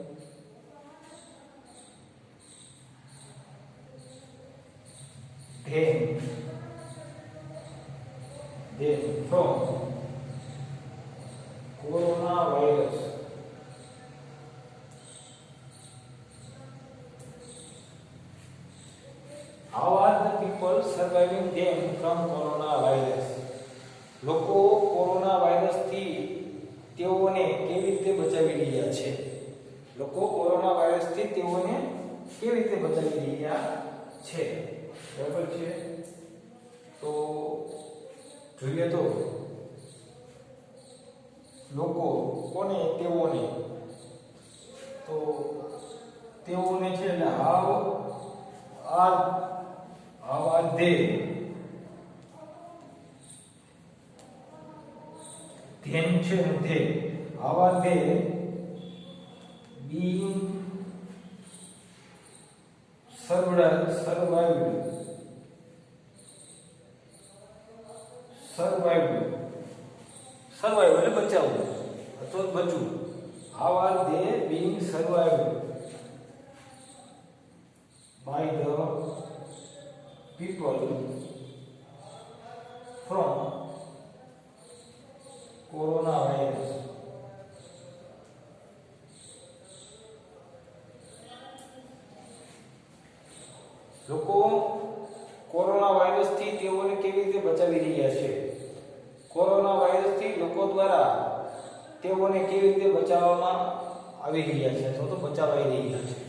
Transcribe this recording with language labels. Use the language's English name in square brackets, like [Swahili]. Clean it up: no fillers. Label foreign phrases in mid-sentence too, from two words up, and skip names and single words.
[English] Then from coronavirus. How are the people surviving them from coronavirus? [Gujarati] લોકો કોરોના વાયરસથી તેઓને કેવી રીતે બચાવી રહ્યા છે? લોકો કોરોના વાયરસથી તેઓને કેવી રીતે બચાવી રહ્યા છે? બરાબર છે. તો જોઈએ તો લોકો કોને તેઓને, તો તેઓને છે એટલે હાવ [English] are they, then [Gujarati] છે ને [English] they, how are they being survived સર્વાઈવ [Gujarati] એટલે બચાવવું અથવા બચવું. [English] how are they being survived by the people from coronavirus. [Gujarati] લોકો કોરોના વાયરસથી તેઓને કેવી રીતે બચાવી રહ્યા છે? કોરોના વાયરસથી લોકો દ્વારા તેઓને કેવી રીતે બચાવવામાં આવી રહ્યા છે અથવા તો બચાવાઈ રહ્યા છે?